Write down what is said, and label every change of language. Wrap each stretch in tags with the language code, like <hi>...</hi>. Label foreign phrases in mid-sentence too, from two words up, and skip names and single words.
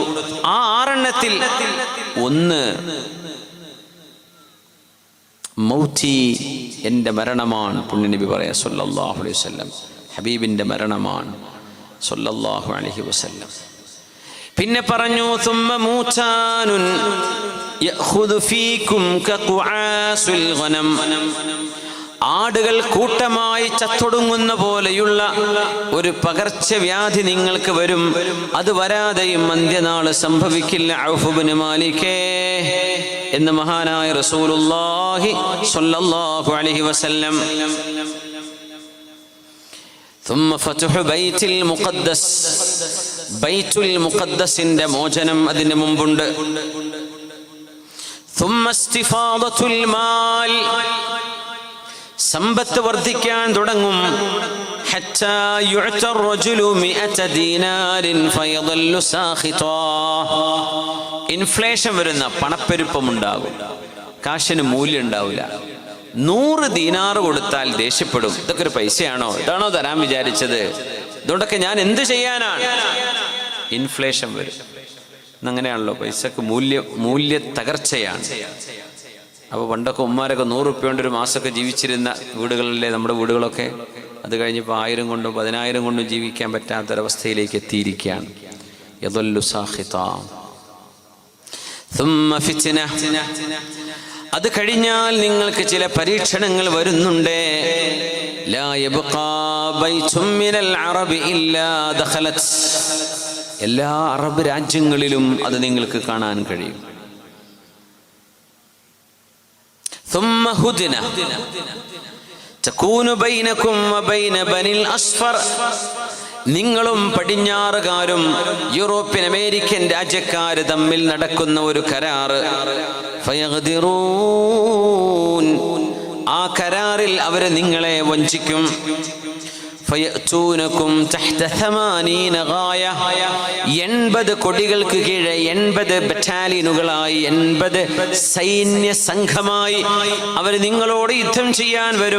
<ml>ആ 6 ഒന്ന് മൗതി, എൻ്റെ മരണമാണ്. പുണ്യനബി പറയാ</ml> <ar>صلى الله عليه وسلم,</ar> <ml>ഹബീബിൻ്റെ മരണമാണ്</ml> <ar>صلى الله عليه وسلم.</ar> <ml>പിന്നെ പറഞ്ഞു</ml> <ar>ثم موتان يأخذ فيكم كقعاص الغنم,</ar> <ml>ആടുകൾ കൂട്ടമായി ചത്തൊടുങ്ങുന്ന പോലെയുള്ള ഒരു പകർച്ചവ്യാധി നിങ്ങൾക്ക് വരും. അത് വരാതെയും അന്ത്യനാള് സംഭവിക്കില്ല ഔഫ് ഇബ്നു മാലികേ എന്ന് മഹാനായ</ml> <ar>رسول الله صلى الله عليه وسلم. ثم فتح بيت المقدس,</ar> <ml>ബൈത്തുൽ മുഖദ്ദസിന്റെ മോചനം അതിന് മുമ്പുണ്ട്.</ml> <ar>ثم استفاضة المال,</ar> <ml>സമ്പത്ത് വർദ്ധിക്കാൻ തുടങ്ങും.</ml> <ar>حتى يعطى الرجل 100 دينار فيظل ساخطا,</ar> <ml>ഇൻഫ്ലേഷൻ വരുന്ന പണപ്പെരുപ്പമുണ്ടാകും, കാശിന് മൂല്യം ഉണ്ടാവില്ല. 100 ദീനാർ കൊടുത്താൽ ദേഷ്യപ്പെടും. ഇതൊക്കെ ഒരു പൈസയാണോ? ഇതാണോ തരാൻ വിചാരിച്ചത്? ഇതുകൊണ്ടൊക്കെ ഞാൻ എന്ത് ചെയ്യാനാണ്? ഇൻഫ്ലേഷൻ വരും. അങ്ങനെയാണല്ലോ, പൈസക്ക് മൂല്യ തകർച്ചയാണ്. അപ്പോൾ പണ്ടൊക്കെ ഉമ്മാരൊക്കെ 100 റുപ്യ കൊണ്ട് ഒരു മാസമൊക്കെ ജീവിച്ചിരുന്ന വീടുകളിലെ നമ്മുടെ വീടുകളൊക്കെ അത് കഴിഞ്ഞപ്പോൾ 1000 കൊണ്ടും 10,000 കൊണ്ടും ജീവിക്കാൻ പറ്റാത്തൊരവസ്ഥയിലേക്ക് എത്തിയിരിക്കുകയാണ്.</ml> <ar>يظل ساخطا. ثم فتنة,</ar> <ml>അത് കഴിഞ്ഞാൽ നിങ്ങൾക്ക് ചില പരീക്ഷണങ്ങൾ വരുന്നുണ്ട്.</ml> <ar>لا يبقى بيت من العرب إلا دخلت,</ar> <ml>എല്ലാ അറബ് രാജ്യങ്ങളിലും അത് നിങ്ങൾക്ക് കാണാൻ കഴിയും.</ml> <ar>ثم هدنة تكون بينكم وبين بني الأصفر,</ar> <ml>നിങ്ങളും പടിഞ്ഞാറുകാരും യൂറോപ്യൻ അമേരിക്കൻ രാജ്യക്കാര് തമ്മിൽ നടക്കുന്ന ഒരു കരാറ്. ഫയഗ്ദിറൂൻ, ആ കരാറിൽ അവര് നിങ്ങളെ വഞ്ചിക്കും.</ml> <ar>فيأتونكم تحت 80 غاية,</ar> <ml>80 കൊടികൾക്ക് കീഴെ 80 ബറ്റാലിയനുകളായി 80 സൈന്യ സംഘമായി അവർ നിങ്ങളോട് യുദ്ധം ചെയ്യാൻ വരും.</ml>